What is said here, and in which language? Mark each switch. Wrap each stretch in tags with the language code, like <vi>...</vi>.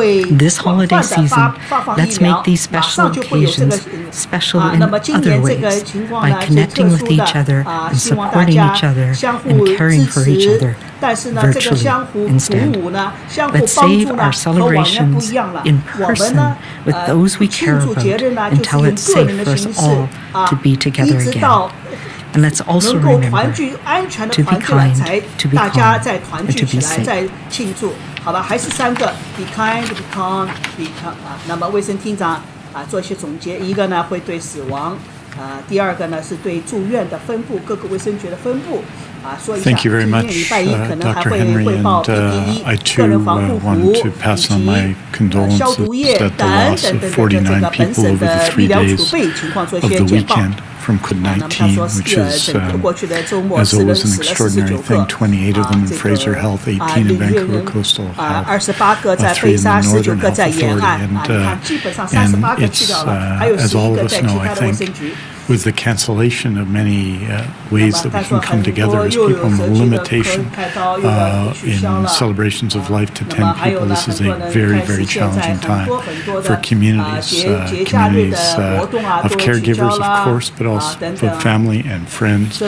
<en>This holiday season, let's make these special occasions special in other ways, by connecting with each other and supporting each other and caring for each other virtually instead. Let's save our celebrations in person with those we care about until it's safe for us all to be together again. And let's also remember to be kind, to be calm, and to be safe.</en> <zh>好吧，还是3个</zh> <en>be kind, be calm, be calm</en> <zh>那么卫生厅长做一些总结，一个呢会对死亡第二个呢是对住院的分布，各个卫生局的分布说一下。今天礼拜一可能还会汇报 PPE、个人防护服以及消毒液等等等等这个本省的医疗储备情况做一些简报。</zh> <en>From COVID-19, which is, as always, an extraordinary thing. 28 of them in Fraser Health, 18 in Vancouver Coastal Health, 3 in the Northern Health Authority. And it's, as all of us know, I think, with the cancellation of many ways that we can come together as people and the limitation in celebrations of life to 10 people, this is a very, very challenging time for communities of caregivers, of course, but also for family and friends.</en>